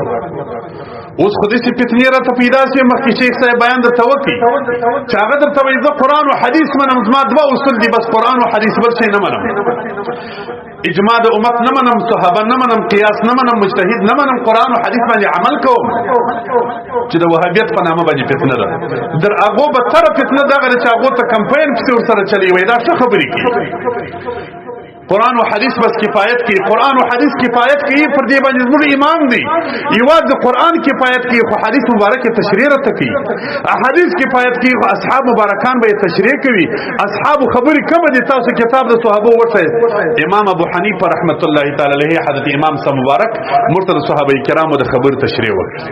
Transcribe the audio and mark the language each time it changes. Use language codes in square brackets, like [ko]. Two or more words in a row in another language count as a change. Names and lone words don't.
[ps] اوس خو داسې فتنې راته پیدا سوې، مخکې شیخ صاحب بیان درته وکړي چې هغه درته وایي زه قرآن او حدیث منم، زما دوه اصول دي بس، قرآن او حدیث بل شی نه منم، اجماع د امت نه منم، صحابه نه منم، قیاس نه منم، مجتهد نه منم، قرآن او حدیث باندې عمل کوم. چې د وهابیت په نامه باندې فتنه ده، در هغو بدتره فتنه دغه ده چې هغو ته کمپاین پسې ورسره چلی وایي دا ښه خبرې کوي. قرآن و حدیث بس کفایت کی، قرآن و حدیث کفایت کی، پر دې باندې زموږ ایمان دی. یوازې د قرآن کفایت کی خو حدیث مبارک تشریح راته کوي، حدیث کفایت کی خو اصحاب مبارکان به تشریح کوي. اصحاب خبرې کوم دي؟ تاسو کتاب د صحابه ورته امام ابو حنیفه [ar] رحمت الله تعالی علیه [ps] حضرت امام صاحب مبارک مرتضی صحابه کرامو د خبر تشریح وکړي.